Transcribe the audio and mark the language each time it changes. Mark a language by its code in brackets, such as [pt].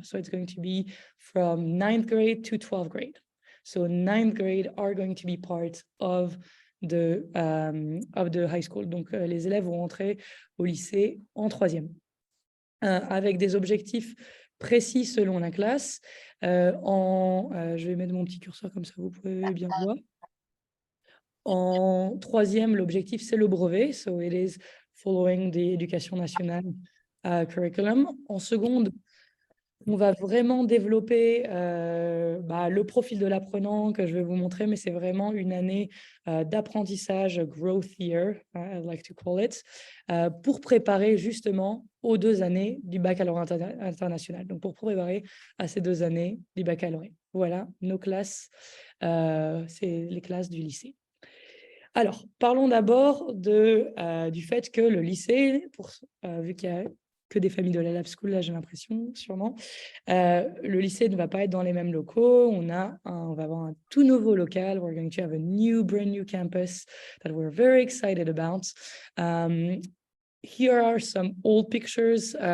[en] So it's going to be from 9th grade to 12th grade. So 9th grade are going to be part of the high school. [fr] Donc, les élèves vont entrer au lycée en troisième. Avec des objectifs précis selon la classe. Je vais mettre mon petit curseur comme ça, vous pouvez bien voir. En troisième, l'objectif, c'est le brevet. [en] So it is following the Éducation nationale curriculum. [fr] En seconde, on va vraiment développer le profil de l'apprenant que je vais vous montrer, mais c'est vraiment une année d'apprentissage, [en] growth year, I like to call it, [fr] pour préparer justement aux 2 années du baccalauréat international. Donc, pour préparer à ces 2 années du baccalauréat. Voilà, nos classes, c'est les classes du lycée. Alors, parlons d'abord du fait que le lycée, vu qu'il y a que des familles de la Lab School, là j'ai l'impression, sûrement, le lycée ne va pas être dans les mêmes locaux. On va avoir un tout nouveau local. [en] We're going to have a brand new campus that we're very excited about. Here are some old pictures.